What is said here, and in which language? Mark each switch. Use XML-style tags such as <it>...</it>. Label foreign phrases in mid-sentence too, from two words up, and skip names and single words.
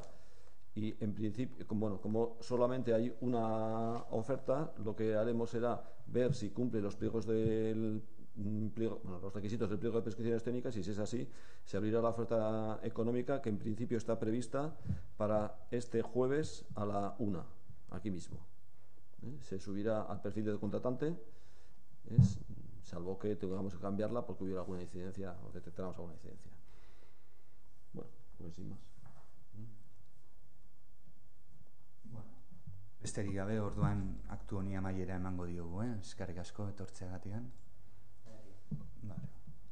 <es>Y en principio, como solamente hay una oferta, lo que haremos será ver si cumple los pliegos del pliego, los requisitos del pliego de prescripciones técnicas, y si es así, se abrirá la oferta económica que en principio está prevista para este jueves a la 1, aquí mismo. Se subirá al perfil del contratante, salvo que tengamos que cambiarla porque hubiera alguna incidencia o detectáramos alguna incidencia. Bueno, pues sin más.</es> <eu>Besterik gabe, orduan aktu honi amaiera emango diogu, eskerrik asko etortzeagatik.</eu> <es>Vale.</es>